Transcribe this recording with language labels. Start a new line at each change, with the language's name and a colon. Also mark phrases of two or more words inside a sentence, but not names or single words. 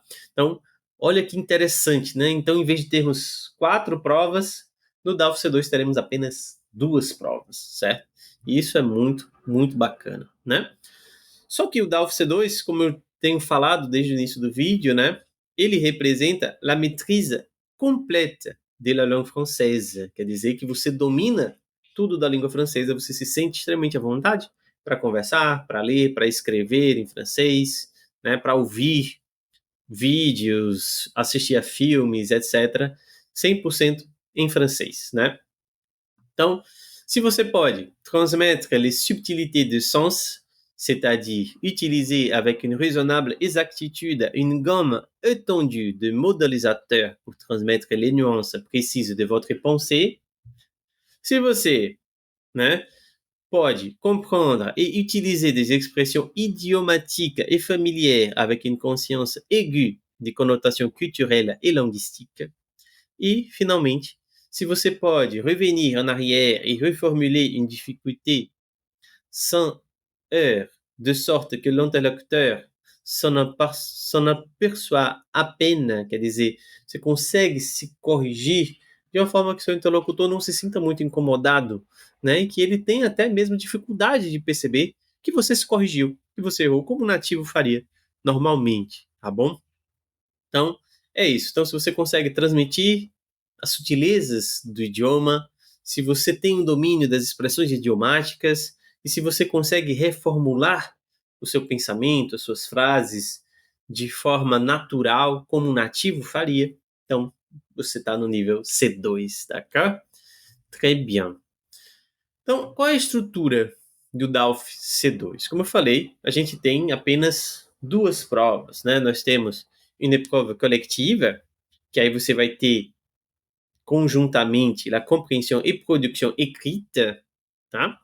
Portuguese: Então, olha que interessante, né? Então, em vez de termos 4 provas, no DALF C2 teremos apenas 2 provas, certo? E isso é muito, muito bacana, né? Só que o DALF C2, como eu tenho falado desde o início do vídeo, né? Ele representa
French: la maîtrise complète de la langue française,
Portuguese: quer dizer que você domina estudo da língua francesa, você se sente extremamente à vontade para conversar, para ler, para escrever em francês, né, para ouvir vídeos, assistir a filmes, etc., 100% em francês, né? Então, si você pode
French: transmettre les subtilités de sens, c'est-à-dire utiliser avec une raisonnable exactitude une gamme étendue de modélisateurs pour transmettre les nuances précises de votre pensée,
Portuguese: se você, né, pode
French: comprendre et utiliser des expressions idiomatiques et familières avec une conscience aiguë des connotations culturelles et linguistiques,
Portuguese: e, finalmente, se você pode
French: revenir en arrière et reformuler une difficulté sans heurts, de sorte que l'interlocuteur s'en aperçoit à peine,
Portuguese: quer dizer, você consegue se corrigir de uma forma que seu interlocutor não se sinta muito incomodado, né? E que ele tenha até mesmo dificuldade de perceber que você se corrigiu, que você errou, como o nativo faria normalmente, tá bom? Então, é isso. Então, se você consegue transmitir as sutilezas do idioma, se você tem um domínio das expressões idiomáticas e se você consegue reformular o seu pensamento, as suas frases de forma natural, como um nativo faria, então você está no nível C2, d'accord?
French: Très bien.
Portuguese: Então, qual é a estrutura do DALF C2? Como eu falei, a gente tem apenas duas provas, né? Nós temos uma prova coletiva, que aí você vai ter conjuntamente a compreensão e produção escrita, tá?